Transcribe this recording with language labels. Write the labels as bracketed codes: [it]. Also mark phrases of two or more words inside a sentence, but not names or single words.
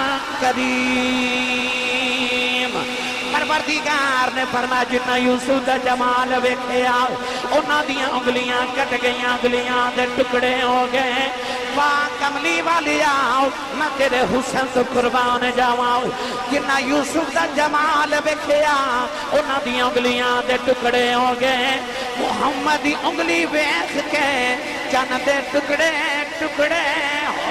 [pa] كَرِيمٌ پروردگار نے فرمایا جنہ یوسف دا جمال ویکھیا انہاں دیاں انگلیاں کٹ گئیاں انگلیاں دے ٹکڑے ہو گئے واہ کملی والی آؤ میں تیرے حسن تو قربان جاؤں جنہ یوسف دا جمال ویکھیا انہاں دیاں انگلیاں دے ٹکڑے ہو گئے محمد دی انگلی ویکھ کے چن دے ٹکڑے ٹکڑے